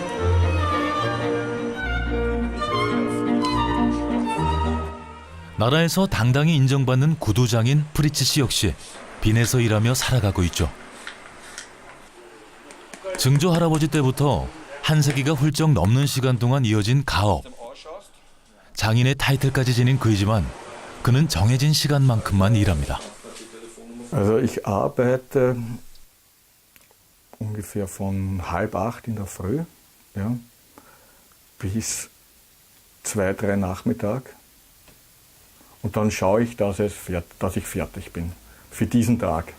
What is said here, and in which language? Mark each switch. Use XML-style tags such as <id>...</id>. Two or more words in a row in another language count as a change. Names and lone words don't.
<ko>나라에서 당당히 인정받는 구두장인 프리츠 씨 역시 빈에서 일하며 살아가고 있죠. 증조 할아버지 때부터 한 세기가 훌쩍 넘는 시간 동안 이어진 가업. 장인의 타이틀까지 지닌 그이지만 그는 정해진 시간만큼만 일합니다.</ko> <de>Also ich arbeite ungefähr von 7:30 in der Früh, ja, bis 2, 3 Nachmittag. Und dann schaue ich, dass ich fertig bin für diesen Tag.</de>